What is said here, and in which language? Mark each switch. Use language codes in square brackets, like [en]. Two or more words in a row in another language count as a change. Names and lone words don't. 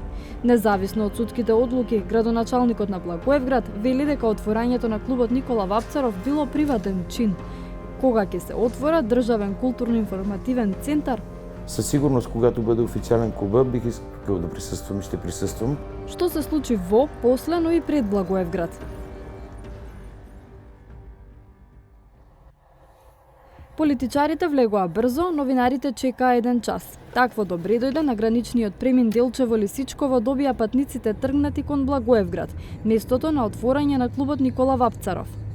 [mk] Независно од судските одлуки, градоначалникот на Благоевград вели дека отворањето на клубот Никола Вапцаров било приватен чин. Кога ќе се отвора државен културно-информативен центар? [bg] Със сигурност, когато бъде официален клуба, бих искал да присъствам и ще присъствам. [mk] Што се случи во, после, но и пред Благоевград? Политичарите влегоа брзо, новинарите чекаа еден час. Такво добре дојде на граничниот премин Делчево Лисичково добија патниците тргнати кон Благоевград, местото на отворање на клубот Никола Вапцаров.